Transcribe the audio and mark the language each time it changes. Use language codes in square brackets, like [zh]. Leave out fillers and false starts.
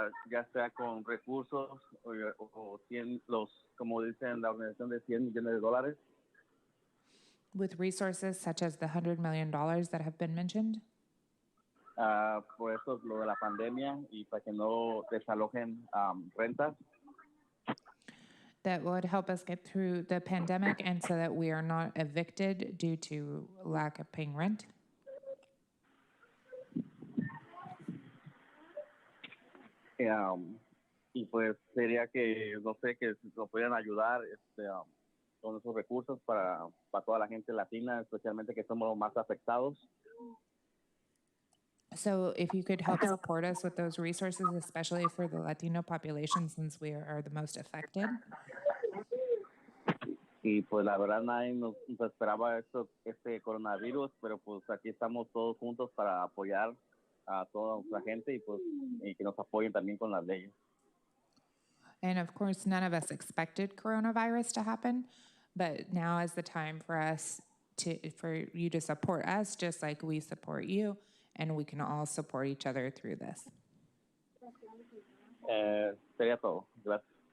[es] Ya sea con recursos o 100, como dicen la organización, de $100 millones. [en] with resources such as the $100 million that have been mentioned. [es] Por eso lo de la pandemia y para que no desalojen rentas. [en] That would help us get through the pandemic and so that we are not evicted due to lack of paying rent. [es] Y pues sería que, no sé, que nos pudieran ayudar con esos recursos para toda la gente latina, especialmente que somos los más afectados. [en] So if you could help support us with those resources, especially for the Latino population, since we are the most affected. [es] Y pues la verdad nadie nos esperaba este coronavirus, pero pues aquí estamos todos juntos para apoyar a toda nuestra gente y que nos apoyen también con las leyes. [en] And of course, none of us expected coronavirus to happen, but now is the time for for you to support us, just like we support you, and we can all support each other through this. [es] Sería todo. Gracias.